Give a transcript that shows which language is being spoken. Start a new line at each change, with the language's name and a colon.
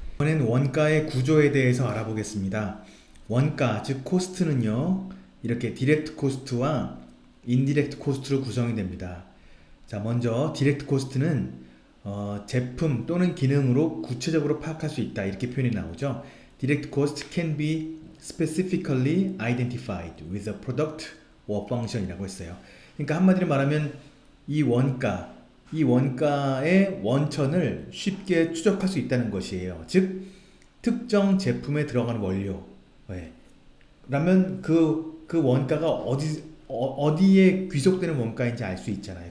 Korean: 이번엔 원가의 구조에 대해서 알아보겠습니다. 원가, 즉 코스트는요, 이렇게 디렉트 코스트와 인디렉트 코스트로 구성이 됩니다. 자, 먼저 디렉트 코스트는 제품 또는 기능으로 구체적으로 파악할 수 있다, 이렇게 표현이 나오죠.
English: Direct cost can be specifically identified with a product or function
Korean: 이라고 했어요. 그러니까 한마디로 말하면 이 원가의 원천을 쉽게 추적할 수 있다는 것이에요. 즉 특정 제품에 들어가는 원료, 그러면 그 원가가 어디에 귀속되는 원가인지 알 수 있잖아요.